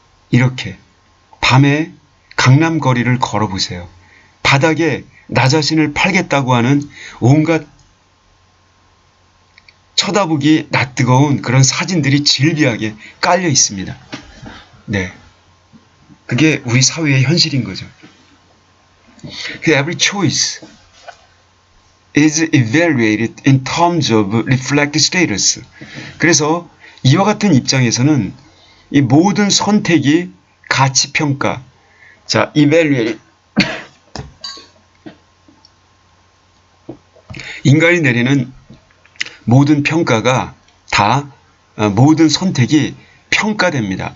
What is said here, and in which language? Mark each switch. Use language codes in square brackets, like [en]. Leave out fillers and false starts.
[ko] 이렇게 밤에 강남 거리를 걸어보세요. 바닥에 나 자신을 팔겠다고 하는 온갖 쳐다보기 낯뜨거운 그런 사진들이 질비하게 깔려 있습니다. 네. 그게 우리 사회의 현실인 거죠. [en] Every choice is evaluated in terms of reflect status. [ko] 그래서 이와 같은 입장에서는 이 모든 선택이 가치 평가. 자, evaluate. 인간이 내리는 모든 평가가 다 모든 선택이 평가됩니다.